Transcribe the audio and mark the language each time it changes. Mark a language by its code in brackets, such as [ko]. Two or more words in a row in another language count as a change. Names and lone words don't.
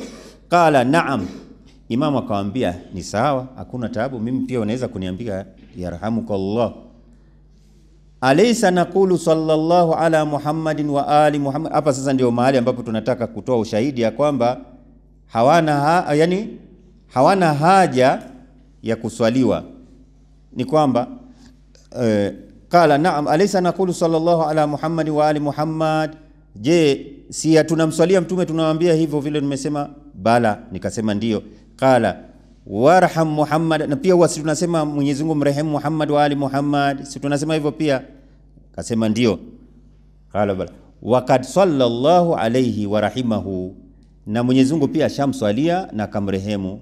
[ar] قال نعم, [sw] imamu akamwambia ni sawa, hakuna taabu, mimi pia unaweza kuniambia yarhamukallah. [ar] أليس نقول صلى الله على محمد وآل محمد. [sw] Hapa sasa ndio mahali ambapo tunataka kutoa ushahidi ya kwamba hawana haja ya kuswaliwa. Ni kwamba [ar] قال نعم أليس نقول صلى الله على محمد وآل محمد, [sw] je si tunamswalia mtume tunamwambia hivyo vile nimesema? Bala, nikasema ndio. [ar] قال وارحم محمدا, [sw] na pia wasi tunasema Mwenyezi Mungu mrehemu Muhammad [ar] وآل محمد, [sw] si tunasema hivyo pia? Kasema ndio. [ar] قال بلى وقد صلى الله عليه ورحمه, [sw] na Mwenyezi Mungu pia shamswalia na kamrehemu.